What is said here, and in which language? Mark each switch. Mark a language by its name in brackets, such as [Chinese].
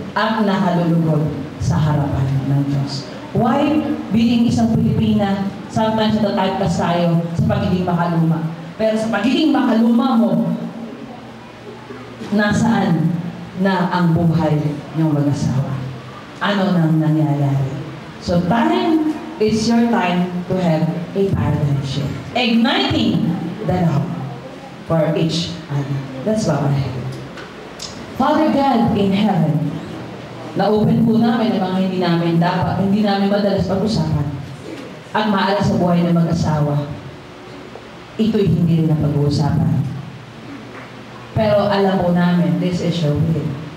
[Filipino] At nakalulugod sa harapan ng Diyos. Why? Being isang Pilipina, sometimes natatypecast tayo sa pagiging makaluma. Pero sa pagiging makaluma mo, nasaan na ang buhay ng mag-asawa? Ano nang nangyayari? [English] So time is your time to have a paradigm shift. Igniting the love for each other. That's what I have. Father God in heaven, na-open po namin ang mga hindi namin madalas pag-usapan at maaala sa buhay ng mag-asawa. [Filipino] Ito'y hindi rin na pag-uusapan. Pero alam po namin, this is your will.